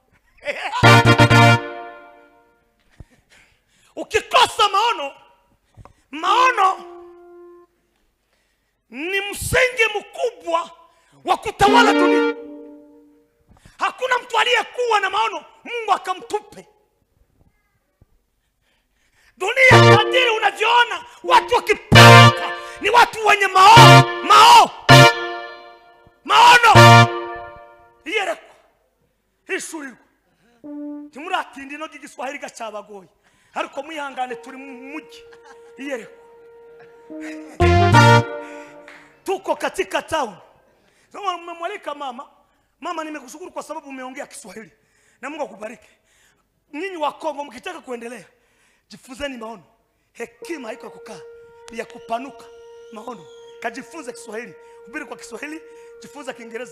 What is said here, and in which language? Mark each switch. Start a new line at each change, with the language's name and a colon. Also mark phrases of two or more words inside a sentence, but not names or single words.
Swahili: Ukikosa maono, maono ni msingi mkubwa wa kutawala dunia. Hakuna mtu aliyekuwa na maono Mungu akamtupe. Dunia kadiri unavyoona watu wakipanuka ni watu wenye maono.
Kinyarwanda: Iyereko hishurirwa timuratindi no gigiswahili gacabagoye ariko mwihangane turi mu mujyi.
Swahili: Iyereko tuko katika town. Sasa mmemwalika mama, nimekushukuru kwa sababu umeongea Kiswahili na Mungu akubariki. Ninyi wa Kongo mkitaka kuendelea, jifunzeni maono. Hekima haiko kukaa, ya kupanuka. Maono, kajifunze Kiswahili, hubiri kwa Kiswahili, jifunza Kiingereza.